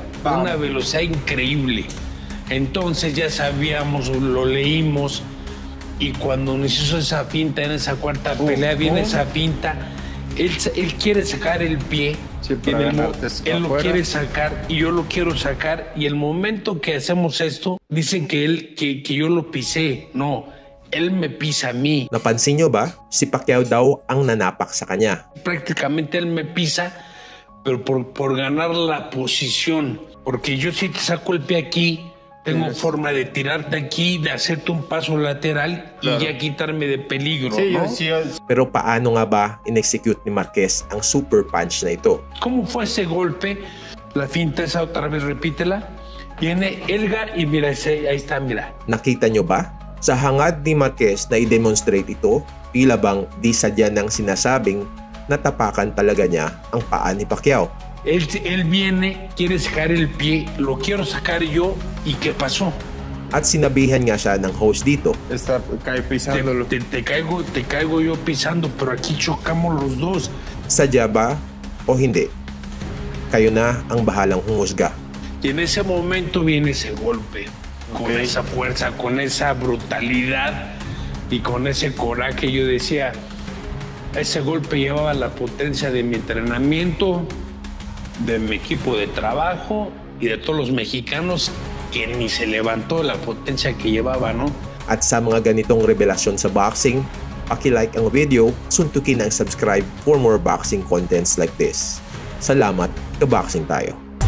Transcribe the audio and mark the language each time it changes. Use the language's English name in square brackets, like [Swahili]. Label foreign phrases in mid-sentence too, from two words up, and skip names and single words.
[Spanish] a una velocidad increíble. Entonces ya sabíamos, lo leímos, y cuando nos hizo esa finta en esa cuarta pelea, viene esa finta, él quiere sacar el pie, él lo quiere sacar y yo lo quiero sacar, y el momento que hacemos esto, dicen que yo lo pisé. No, él me pisa a mí. [Filipino] Napansin nyo ba? Si Pacquiao daw ang nanapak sa kanya. [Spanish] Prácticamente él me pisa, pero por ganar la posición. Porque yo si te saco el pie aquí, tengo forma de tirarte aquí, de hacerte un paso lateral y ya quitarme de peligro, ¿no? [Filipino] Pero paano nga ba in-execute ni Marquez ang [English] super punch [Filipino] na ito? [Spanish] ¿Cómo fue ese golpe? La finta esa otra vez, repítela. Viene Edgar y mira, ahí está, mira. [Filipino] Nakita nyo ba? Sa hangad ni Marquez na i-demonstrate ito, tila bang di sadya nang sinasabing natapakan talaga niya ang paa ni Pacquiao. [Spanish] Él viene, quiere sacar el pie, lo quiero sacar yo, ¿y qué pasó? [Filipino] At sinabihan nga siya ng host dito. [Spanish] Está pisándolo. Te caigo yo pisando, pero aquí chocamos los dos. [Filipino] Sadya ba o hindi? Kayo na ang bahalang humusga. [Spanish] Y en ese momento viene ese golpe, con esa fuerza, con esa brutalidad y con ese coraje. Yo decía, ese golpe llevaba la potencia de mi entrenamiento, de mi equipo de trabajo y de todos los mexicanos, que ni se levantó la potencia que llevaba, ¿no? [Filipino] At sa mga ganitong revelasyon sa boxing, paki-like ang video, suntukin ang [English] subscribe for more boxing contents like this. [Filipino] Salamat, ka-boxing tayo!